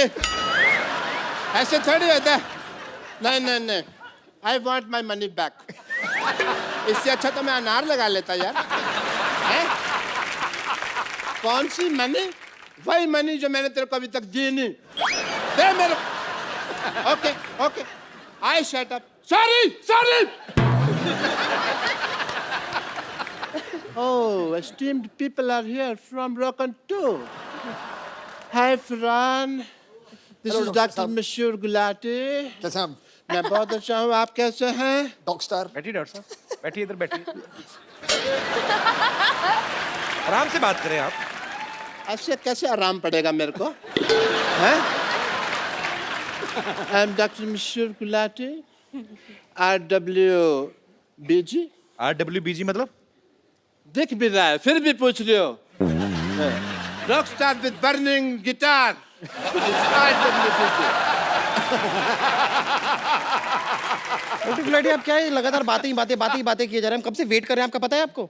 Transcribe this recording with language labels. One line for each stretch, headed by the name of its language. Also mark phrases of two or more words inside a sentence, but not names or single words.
Hindi: ऐसे थोड़ी होता है। नहीं,
English: I want my money back.
Hindi: इससे अच्छा तो मैं अनार लगा लेता यार। कौन सी मनी? वही मनी जो मैंने तेरे को अभी तक दी नहीं। दे मेरे।
English: okay okay, I shut up.
Hindi: सॉरी।
English: Oh, esteemed people are here from Rock'n 2. Hi, Farhan. This Hello, is Dr. Dr. साहब। Mashur Gulati.
Hindi: कैसे हैं आप? मैं बहुत अच्छा हूँ, आप कैसे हैं?
English: dog star.
Hindi: बैठिए डॉक्टर साहब, बैठिए इधर बैठिए। आराम से बात करें आप। ऐसे कैसे आराम पड़ेगा मेरे को? हैं?
English: I'm Dr. Mashur Gulati. RWBG.
Hindi: RWBG मतलब? दिख भी रहा है, फिर भी पूछ रहे हो?
English: rock star with burning guitar.
Hindi: गुलाटी, आप क्या है लगातार बातें किए जा रहे हैं? हम कब से वेट कर रहे हैं, आपका पता है आपको?